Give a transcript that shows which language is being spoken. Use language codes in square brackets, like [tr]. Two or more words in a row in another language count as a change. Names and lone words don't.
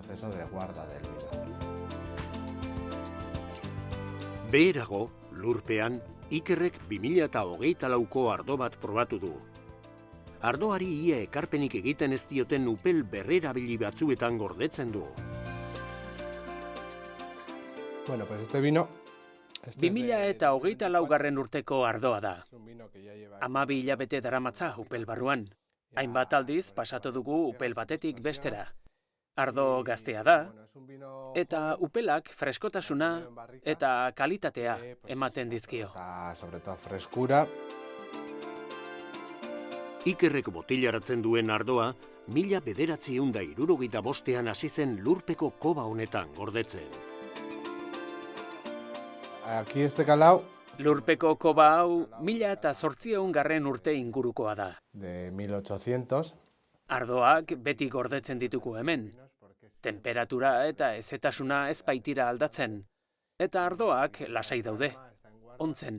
[eu] Beherago, lurpean, Ikerrek 2024ko ardo bat probatu du. Ardoari ia ekarpenik egiten ez dioten upel berrerabili batzuetan gordetzen du. [es] Bueno, pues este vino [eu] 2024 urteko ardoa da. 12 hilabete daramatza upel barruan. Hainbat aldiz pasatu dugu upel batetik bestera. Ardo gaztea da, eta upelak freskotasuna eta kalitatea ematen dizkio. Ikerrek botilaratzen duen ardoa 1965ean hasi zen lurpeko koba honetan gordetzen. [es] Aquí este calao. [eu] Lurpeko koba hau 1800 urte ingurukoa da. [es] De 1800. [eu] Ardoak beti gordetzen ditugu hemen. Temperatura eta hezetasuna ez baitira aldatzen. Eta ardoak lasai daude. Ontzen.